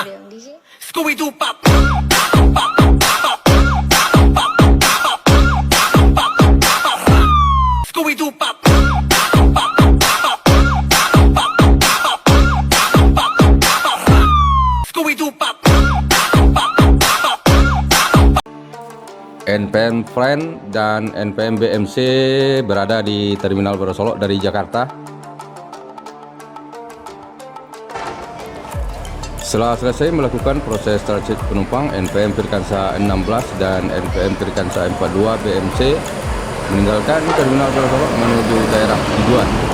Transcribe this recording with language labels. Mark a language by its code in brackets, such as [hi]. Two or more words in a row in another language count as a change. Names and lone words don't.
[id] Scooby-Doo pop. Scooby-Doo pop. Scooby-Doo pop. NPM Friend dan NPM BMC berada di Terminal Baru Solok dari Jakarta. Setelah selesai melakukan proses transit penumpang, NPM Firkansa 16 dan NPM Firkansa 42 BMC meninggalkan Terminal Baru Solok menuju daerah tujuan.